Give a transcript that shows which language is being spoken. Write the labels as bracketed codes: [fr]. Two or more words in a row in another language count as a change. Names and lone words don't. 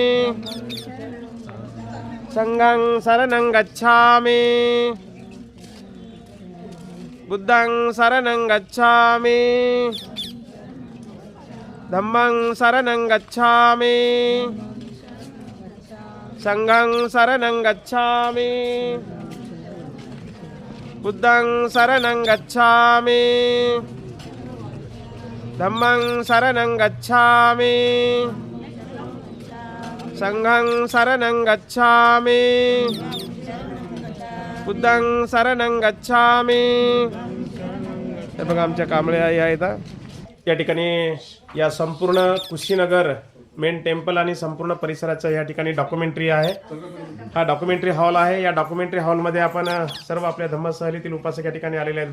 [pi] संघं शरणं गच्छामि बुद्धं शरणं गच्छामि धम्मं शरणं गच्छामि संघं शरणं गच्छामि बुद्धं शरणं गच्छामि धम्मं शरणं गच्छामि संघं शरणं गच्छामि बुद्धं शरणं गच्छामि. [mr] हे बघा आमच्या कांबळे आई आहेत. या ठिकाणी या संपूर्ण कुशीनगर [en] main temple [mr] आणि संपूर्ण परिसराचं या ठिकाणी डॉक्युमेंटरी आहे. हा [en] documentary hall [mr] आहे. या डॉक्युमेंटरी हॉलमध्ये आपण सर्व आपल्या धम्मसहलीतील उपासक या ठिकाणी आलेले आहेत.